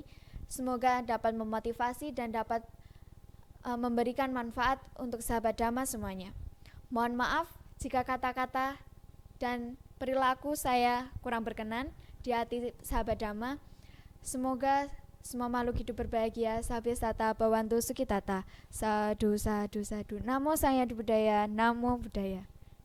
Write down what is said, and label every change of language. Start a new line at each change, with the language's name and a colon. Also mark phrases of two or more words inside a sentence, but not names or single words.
Indonesian: Semoga dapat memotivasi dan dapat memberikan manfaat untuk sahabat Dhamma semuanya. Mohon maaf jika kata-kata dan perilaku saya kurang berkenan di hati sahabat Dhamma. Semoga semua makhluk hidup berbahagia.
Pali: Sabhyasata Bhavantu Sukhitata. Sadhu, sadhu, sadhu. Namo Sang Hyang Adibudaya. Namo Buddhaya.